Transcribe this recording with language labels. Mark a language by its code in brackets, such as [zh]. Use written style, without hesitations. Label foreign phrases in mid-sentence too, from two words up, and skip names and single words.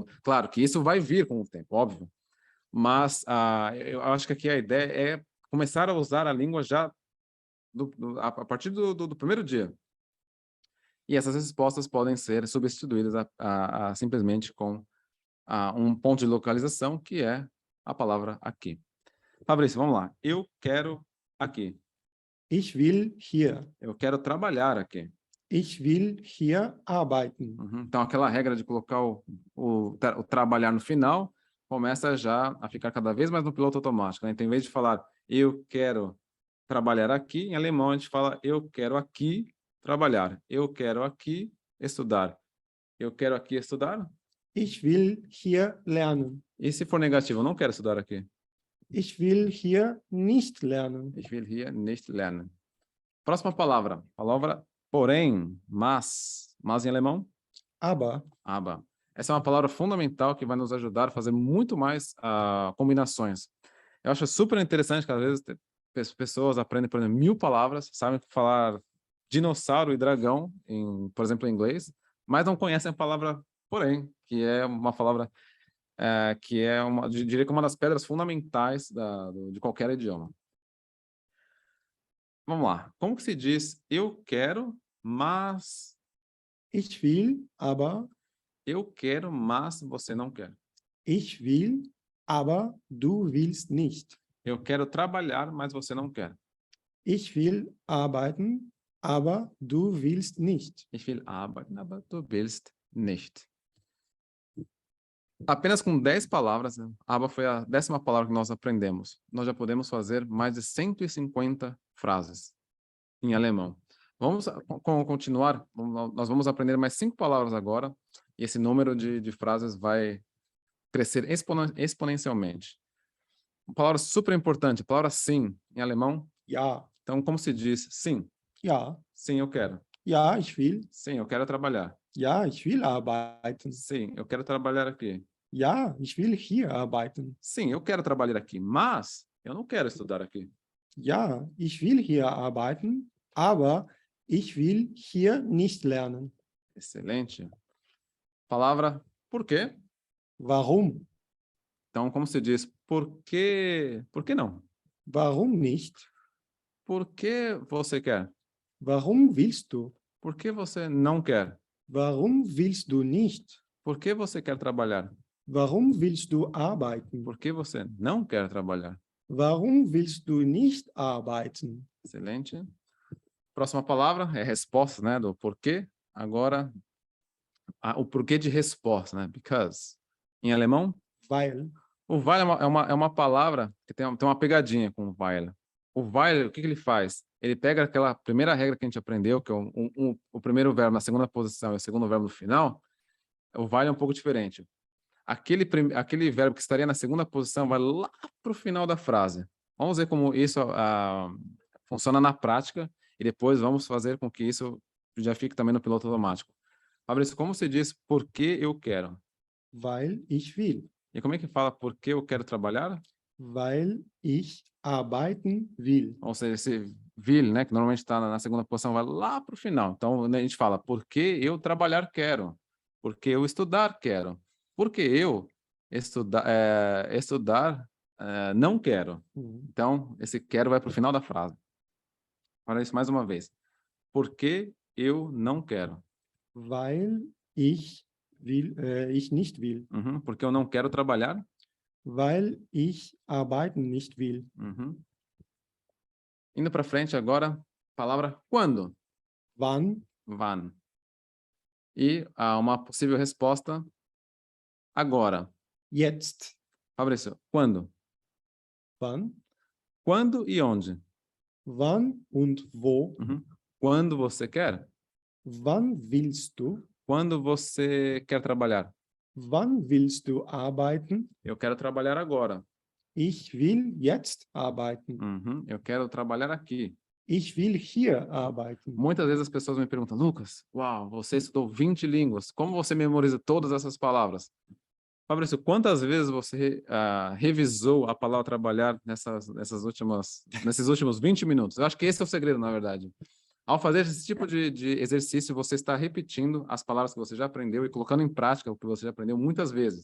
[pt] Claro que isso vai vir com o tempo, óbvio. Mas eu acho que aqui a ideia é começar a usar a língua já a partir do primeiro dia. E essas respostas podem ser substituídas simplesmente com um ponto de localização, que é a palavra aqui. Fabrício, vamos lá. Eu quero aqui. [de] Ich will hier. [pt] Eu quero trabalhar aqui. [de] Ich will hier arbeiten. [pt] Então, aquela regra de colocar o trabalhar no final começa já a ficar cada vez mais no piloto automático, né? Então, em vez de falar eu quero trabalhar aqui, em alemão a gente fala eu quero aqui trabalhar. Eu quero aqui estudar. Eu quero aqui estudar. [de] Ich will hier lernen. [pt] E se for negativo, eu não quero estudar aqui. [de] Ich will hier nicht lernen. Ich will hier nicht lernen. [pt] Próxima palavra. Palavra porém, mas. Mas em alemão? [de] Aber. Aber. [pt] Essa é uma palavra fundamental que vai nos ajudar a fazer muito mais combinações. Eu acho super interessante que às vezes pessoas aprendem, por exemplo, 1000 palavras, sabem falar dinossauro e dragão, por exemplo, em inglês, mas não conhecem a palavra porém, que é uma palavra que é diria que uma das pedras fundamentais de qualquer idioma. Vamos lá. Como que se diz eu quero, mas... [de] Ich will, aber... [pt] Eu quero, mas você não quer. [de] Ich will, aber du willst nicht. [pt] Eu quero trabalhar, mas você não quer. [de] Ich will arbeiten, aber du willst nicht. Ich will arbeiten, aber du willst nicht. [pt] Apenas com 10 palavras, né? Aber foi a 10ª palavra que nós aprendemos. Nós já podemos fazer mais de 150 frases em alemão. Vamos continuar, nós vamos aprender mais 5 palavras agora, e esse número de frases vai crescer exponencialmente. Uma palavra super importante, a palavra sim, em alemão. [de] Ja, [pt] Então, como se diz sim? [de] ja, [pt] Sim, eu quero. [de] ja, ich will. [pt] Sim, eu quero trabalhar. [de] Ja, ich will arbeiten. [pt] Sim, eu quero trabalhar aqui. [de] Ja, ich will hier arbeiten. [pt] Sim, eu quero trabalhar aqui, mas eu não quero estudar aqui. [de] Ja, ich will hier arbeiten, aber ich will hier nicht lernen. [pt] Excelente. Palavra por quê? [de] Warum? [pt] Então, como se diz por quê? Por que não? [de] Warum nicht? [pt] Por que você quer? [de] Warum willst du? [pt] Por que você não quer? [de] Warum willst du nicht? [pt] Por que você quer trabalhar? [de] Warum willst du arbeiten? [pt] Por que você não quer trabalhar? [de] Warum willst du nicht arbeiten? [pt] Excelente. Próxima palavra é resposta, né? Do porquê. Agora, o porquê de resposta, né? Because. Em alemão, [de] Weil. [pt] o weil é uma palavra que tem uma pegadinha com o weil. O weil, o que ele faz? Ele pega aquela primeira regra que a gente aprendeu, que é o primeiro verbo na segunda posição e o segundo verbo no final. O weil é um pouco diferente. Aquele verbo que estaria na segunda posição vai lá para o final da frase. Vamos ver como isso funciona na prática e depois vamos fazer com que isso já fique também no piloto automático. Fabrício, como você diz por que eu quero? [de] Weil ich will. [pt] E como é que fala por que eu quero trabalhar? [de] Weil ich arbeiten will. [pt] Ou seja, esse will, né, que normalmente está na segunda posição, vai lá para o final. Então, a gente fala por que eu trabalhar quero? Por que eu estudar quero? Porque eu estudar não quero. Então, esse quero vai para o final da frase. Olha isso mais uma vez. Por que eu não quero? [de] Weil ich will, ich nicht will. [pt] Porque eu não quero trabalhar? [de] Weil ich arbeiten nicht will. [pt] Indo para frente agora, palavra quando? [de] Wann? Wann. [pt] E uma possível resposta agora. [de] Jetzt. [pt] Fabrício, quando? [de] Wann? [pt] Quando e onde? [de] Wann und wo? [pt] Quando você quer? [de] Wann willst du? [pt] Quando você quer trabalhar? [de] Wann willst du arbeiten? [pt] Eu quero trabalhar agora. [de] Ich will jetzt arbeiten. [pt] Eu quero trabalhar aqui. [de] Ich will hier arbeiten. [pt] Muitas vezes as pessoas me perguntam, Lucas, uau, você estudou 20 línguas, como você memoriza todas essas palavras? Fabrício, quantas vezes você revisou a palavra trabalhar nesses últimos 20 minutos? Eu acho que esse é o segredo, na verdade. Ao fazer esse tipo de exercício, você está repetindo as palavras que você já aprendeu e colocando em prática o que você já aprendeu muitas vezes.